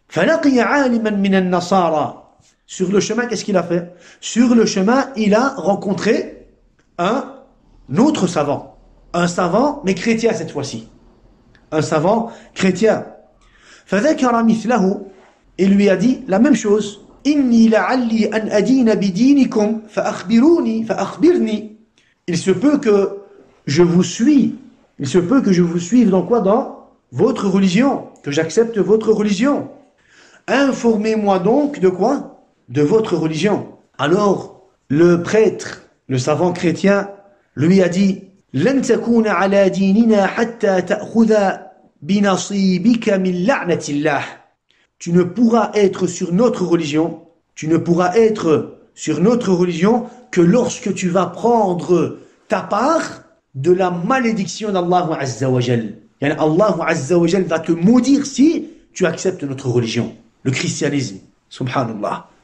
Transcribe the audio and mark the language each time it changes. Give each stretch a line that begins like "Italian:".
Arabic: Falaqiya aliman min al-nasara.
French: Sur le chemin, qu'est-ce qu'il a fait? Sur le chemin, il a rencontré un autre savant. Un savant, mais chrétien cette fois-ci. Un savant chrétien.
Arabic: فذكر مثله.
French: Il lui a dit la même chose.
Arabic: إني لعلي أن أدين بدينكم فأخبرني.
French: Il se peut que je vous suive. Il se peut que je vous suive dans quoi? Dans votre religion. Que j'accepte votre religion. Informez-moi donc de quoi? De votre religion. Alors, le prêtre, le savant chrétien, lui a dit
Arabic: لن تكون على ديننا حتى تأخذ بنصيبك من لعنة الله.
French: Tu ne pourras être sur notre religion, que lorsque tu vas prendre ta part de la malédiction d'Allah Azza wa Jal. Yani Allah Azza wa Jal va te maudire si tu acceptes notre religion, le christianisme. Subhanallah.